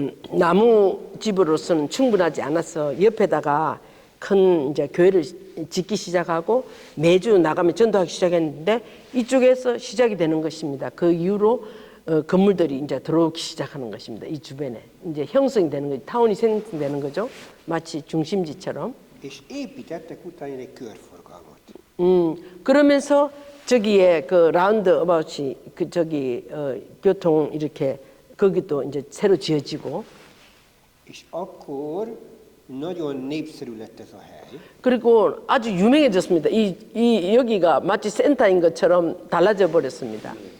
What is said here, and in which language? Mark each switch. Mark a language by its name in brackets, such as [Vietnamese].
[Korean] 나무 집으로서는 충분하지 않아서 옆에다가 큰 이제 교회를 짓기 시작하고 매주 나가면 전도하기 시작했는데 이쪽에서 시작이 되는 것입니다. 그 이후로 건물들이 이제 들어오기 시작하는 것입니다. 이 주변에 이제 형성이 되는 거죠. 타운이 생성되는 거죠. 마치 중심지처럼. [Hungarian] És építettek utána egy körforgalmat. [Korean] 그러면서 저기에 그 라운드 어바웃이 교통 이렇게 거기도 이제 새로 지어지고. [Hungarian] És akkor nagyon népszerű lett ez a hely. [Korean] 그리고 아주 유명해졌습니다. 이 여기가 마치 센터인 것처럼 달라져 버렸습니다.